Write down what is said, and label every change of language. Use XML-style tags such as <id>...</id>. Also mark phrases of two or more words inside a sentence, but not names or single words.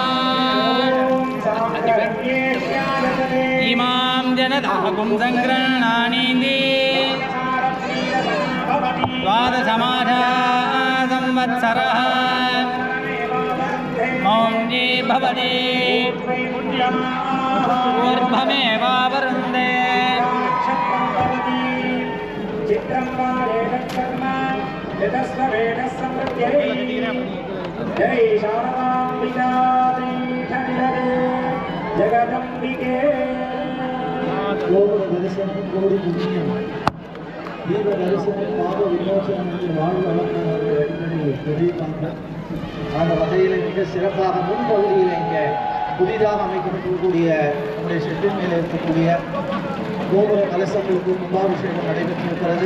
<sa>इमां जनताकुं सङ्गृह्णानीति द्वादशमासा संवत्सरः मौञ्जी भवति ऊर्ध्वमेवावरुन्धे जय जगदम्बिके</sa> <ta>கோபுர தரிசனம் கோடி புண்ணியம், தீப தரிசனம் பாவ விமோசனம் என்று வாழ்வு வளர்ந்தவர்கள் அடிக்கடி தெரிவிப்பாங்க. அந்த வகையில் மிக சிறப்பாக முன்பகுதியில் இங்கே புதிதாக அமைக்கப்பட்டிருக்கக்கூடிய நம்முடைய ஷெட்டின் மேலே இருக்கக்கூடிய கோபுர கலசங்களுக்கு கும்பாபிஷேகம் நடைபெற்றிருக்கிறது.</ta>